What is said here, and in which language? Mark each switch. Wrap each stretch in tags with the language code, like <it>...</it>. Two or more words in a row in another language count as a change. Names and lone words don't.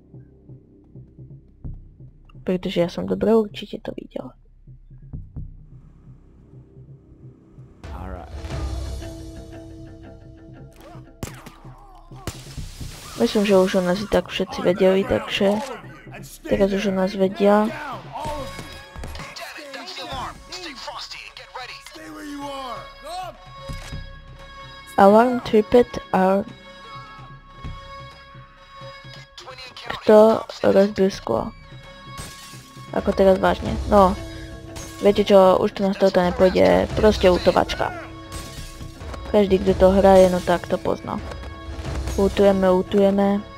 <sk>Pretože ja som dobre určite to videl. Myslím, že už o nás i tak všetci vedeli, takže teraz už o nás vedia.</sk> <en>Alarm tripped are...</en> <sk>Kto rozbil sklo? Ako teraz vážne. No, viete čo, už to nás toto nepôjde, proste útovačka. Každý, kto to hraje, no tak to pozná. Útujeme.</sk>